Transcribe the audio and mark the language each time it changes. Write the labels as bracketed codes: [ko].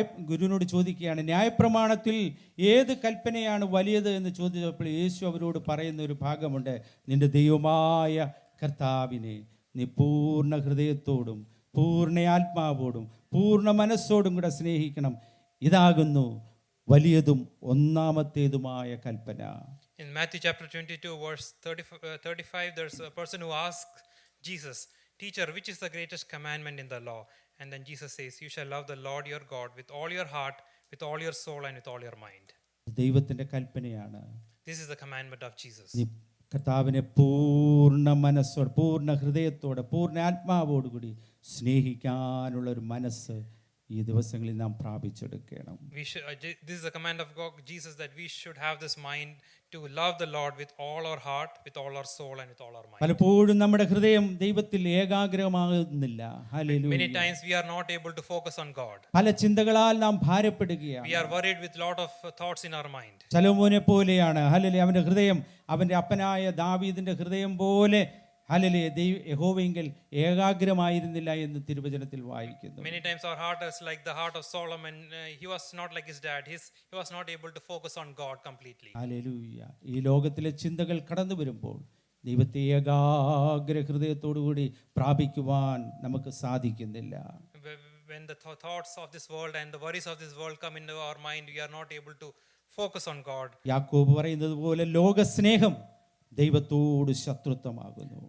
[ml] ഗുരുവിനോട് ചോദിക്കുകയാണ്, ന്യായപ്രമാണത്തിൽ ഏത് കൽപ്പനയാണ് വലിയത് എന്ന് ചോദിച്ചപ്പോൾ യേശു അവരോട് പറയുന്ന ഒരു ഭാഗമുണ്ട്, നിന്റെ ദൈവമായ കർത്താവിനെ നീ പൂർണ്ണ ഹൃദയത്തോടും പൂർണ്ണ ആത്മാവോടും പൂർണ്ണ മനസ്സോടും കൂടെ സ്നേഹിക്കണം. ഇതാകുന്നു വലിയതും ഒന്നാമത്തേതുമായ കൽപ്പന. [en] In Matthew chapter 22 verse 35 there's a person who asks Jesus, teacher, which is the greatest commandment in the law? And then Jesus says, you shall love the Lord your God with all your heart, with all your soul and with all your mind. [ml] ദൈവത്തിന്റെ കൽപ്പനയാണ്. [en] This is the commandment of Jesus. [ml] നീ കർത്താവിനെ പൂർണ്ണ മനസ്സോടെ പൂർണ്ണ ഹൃദയത്തോടെ പൂർണ്ണ ആത്മാവോടുകൂടി സ്നേഹിക്കാനുള്ള ഒരു മനസ്സ് ഈ ദിവസങ്ങളിൽ നാം പ്രാപിച്ചെടുക്കണം. [en] This is the command of God, Jesus, that we should have this mind to love the Lord with all our heart, with all our soul and with all our mind. [ml] പലപ്പോഴും നമ്മുടെ ഹൃദയം ദൈവത്തിൽ ഏകാഗ്രമാകുന്നില്ല. Hallelujah. [en] Many times we are not able to focus on God. [ml] പല ചിന്തകളാൽ നാം ഭാരപ്പെടുകയാണ്. [en] We are worried with lot of thoughts in our mind. [ml] ശലോമോനെ പോലെയാണ് hallelujah, അവന്റെ ഹൃദയം അവന്റെ അപ്പനായ ദാവീദിന്റെ ഹൃദയം പോലെ ഹല്ലേലൂയ യഹോവയെങ്കിൽ ഏകാഗ്രമായിരുന്നില്ല എന്ന് തിരുവചനത്തിൽ വായിക്കുന്നു. [en] Many times our heart is like the heart of Solomon. He was not like his dad. He was not able to focus on God completely. [ml] Hallelujah. ഈ ലോകത്തിലെ ചിന്തകൾ കടന്നു വരുമ്പോൾ ദൈവത്തെ ഏകാഗ്ര ഹൃദയത്തോടുകൂടി പ്രാപിക്കുവാൻ നമുക്ക് സാധിക്കുന്നില്ല. [en] When the thoughts of this world and the worries of this world come into our mind, we are not able to focus on God. [ml] യാക്കോബ് പറയുന്നത് പോലെ ലോകസ്നേഹം ദൈവത്തോട് ശത്രുത്വമാകുന്നു.